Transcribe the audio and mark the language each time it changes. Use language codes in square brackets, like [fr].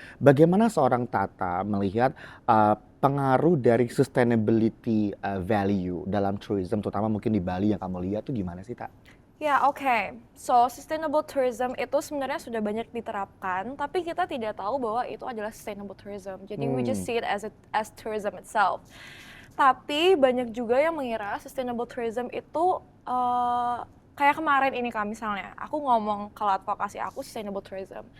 [id] Bagaimana seorang Tata melihat pengaruh dari [en] sustainability value [id] dalam tourism, terutama mungkin di Bali yang kamu lihat tuh gimana sih, Tak? Ya, oke. So, sustainable tourism itu sebenarnya sudah banyak diterapkan, tapi kita tidak tahu bahwa itu adalah sustainable tourism. Jadi [en] we just see it as tourism itself. [id] Tapi banyak juga yang mengira sustainable tourism itu kayak kemarin ini Kak, misalnya aku ngomong kalau advokasi aku sustainable tourism.